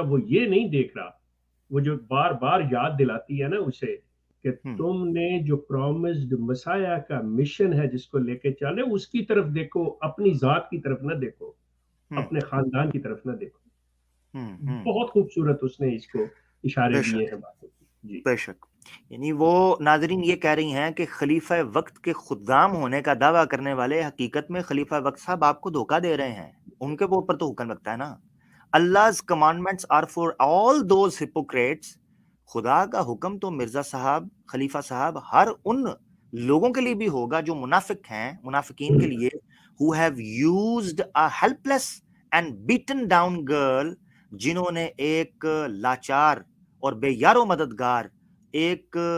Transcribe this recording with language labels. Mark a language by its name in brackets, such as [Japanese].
[Urdu] وہ یہ نہیں دیکھ رہا. وہ جو بار بار یاد دلاتی ہے نا اسے کہ تم نے جو پرومسڈ مسایا کا مشن ہے جس کو لے کے چلے اس کی طرف دیکھو, اپنی ذات کی طرف نہ دیکھو, اپنے خاندان کی طرف نہ دیکھو. بہت خوبصورت اس نے اس کو اشارے دیے ہیں باتوں کی. جی بے شک. یعنی وہ ناظرین یہ کہہ رہی ہیں کہ خلیفہ وقت کے خدام ہونے کا دعویٰ کرنے والے حقیقت میں خلیفہ وقت صاحب آپ کو دھوکہ دے رہے ہیں. ان کے اوپر تو حکم لگتا ہے نا. [English] Allah's commandments are for all those hypocrites. [Urdu] خدا کا حکم تو مرزا صاحب, خلیفہ صاحب, ہر ان لوگوں کے لیے بھی ہوگا جو منافق ہیں, منافقین کے لیے, [English] who have used a helpless and beaten down girl, [Urdu] جنہوں نے ایک لاچار اور بے یار و مددگار, ایک